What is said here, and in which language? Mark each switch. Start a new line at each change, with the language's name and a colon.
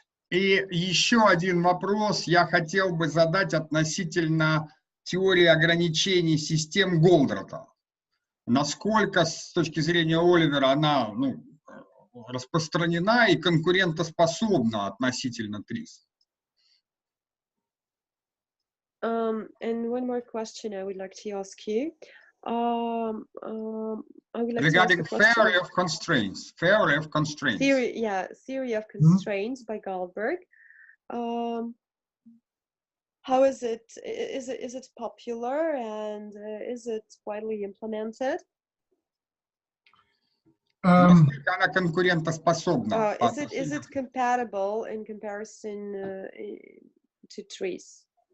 Russian: И еще один вопрос я хотел бы задать относительно теории ограничений систем Голдрата. Насколько, с точки зрения Оливера, она распространена и конкурентоспособна относительно ТРИЗ?
English: And one more question I would like to ask you. I would like Regarding to ask theory of constraints. Theory of constraints. Theory of constraints by Goldberg. How is it? Is it popular, and is it widely implemented?
Russian: Насколько она конкурентоспособна?
English: Is it compatible in comparison to ТРИЗ?